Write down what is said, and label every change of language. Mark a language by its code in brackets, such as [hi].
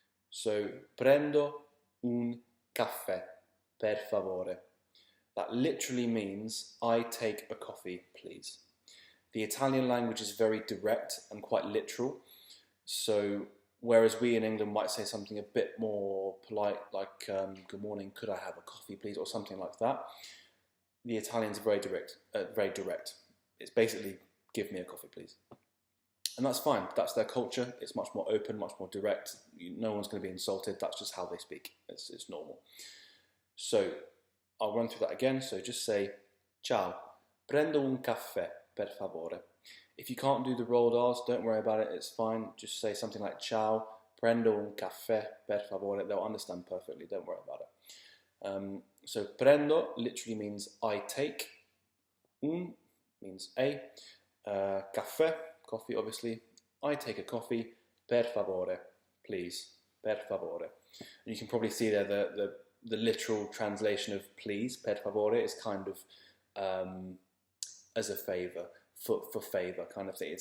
[it] So prendo un caffè, per favore. [en] That literally means I take a coffee, please. The Italian language is very direct and quite literal. So whereas we in England might say something a bit more polite, like good morning, could I have a coffee, please, or something like that, the Italians are very direct. It's basically, give me a coffee, please. And that's fine. That's their culture. It's much more open, much more direct. No one's going to be insulted. That's just how they speak. It's normal. So I'll run through that again. So just say, [it] ciao, prendo un caffè, per favore. [en] If you can't do the rolled R's, don't worry about it. It's fine. Just say something like, [it] ciao, prendo un caffè, per favore. [en] They'll understand perfectly. Don't worry about it. So prendo literally means I take. Un means a. Caffè, coffee obviously. I take a coffee. Per favore, please. Per favore. And you can probably see there the literal translation of please, per favore, is kind of as a favour, for favour kind of thing.